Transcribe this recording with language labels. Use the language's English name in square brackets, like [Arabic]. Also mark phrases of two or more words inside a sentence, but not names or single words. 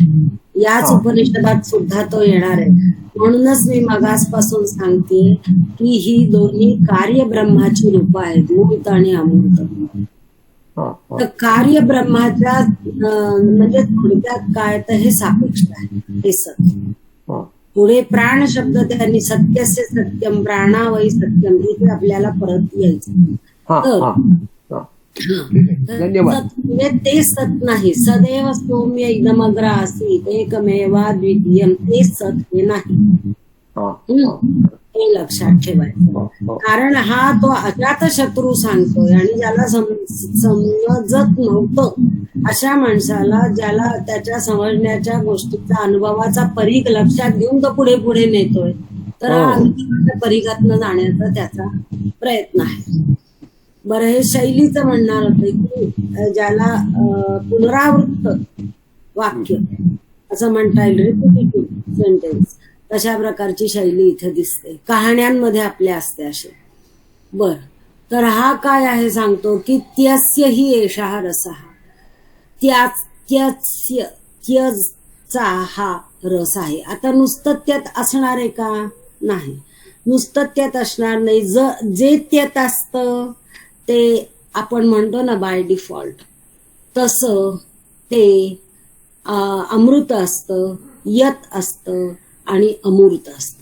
[Marathi] याच उपनिषदात सुद्धा तो येणार आहे. म्हणूनच मी मगासपासून सांगते की ही दोन्ही कार्य ब्रह्माची रूप आहेत, मूर्त आणि अमूर्त. तर कार्य ब्रह्माच्या म्हणजे थोडक्यात काय तर हे सापेक्ष आहे, हे सत्य. पुढे प्राण शब्द त्यांनी [Sanskrit] सत्यस्य सत्यम प्राणावई सत्यम, [Marathi] इथे आपल्याला परत यायचं. तर धन्यवाद. म्हणजे ते सत नाही. [Sanskrit] सदैव सौम्य इदमग्र आसीत एकमेवा द्वितीयम, [Marathi] ते सत हे नाही. हे लक्षात ठेवायचं. कारण हा तो अजात शत्रू सांगतोय, आणि ज्याला समजत नव्हतं अशा माणसाला, ज्याला त्याच्या समजण्याच्या गोष्टीचा अनुभवाचा परीघ लक्षात घेऊन तो पुढे पुढे नेतोय, तर हा परीघातनं जाण्याचा त्याचा प्रयत्न आहे. बरं, हे शैलीचं म्हणणार होतं की ज्याला पुनरावृत्त वाक्य असं म्हणता येईल, [English] repetitive sentence, [Marathi] तशा प्रकारची शैली इथे दिसते. कहाण्यांमध्ये आपल्या असते असे. बर, तर हा काय आहे सांगतो की [Sanskrit] त्यस्य हि एषः रसः, [Marathi] त्यजचा हा रस आहे. आता नुसतं त्यात असणार आहे का? नाही, नुसतं त्यात असणार नाही. जे त्यात असतं ते आपण म्हणतो ना [English] by default, [Marathi] तसं ते अमृत असतं, यत असतं आणि अमूर्त असतं.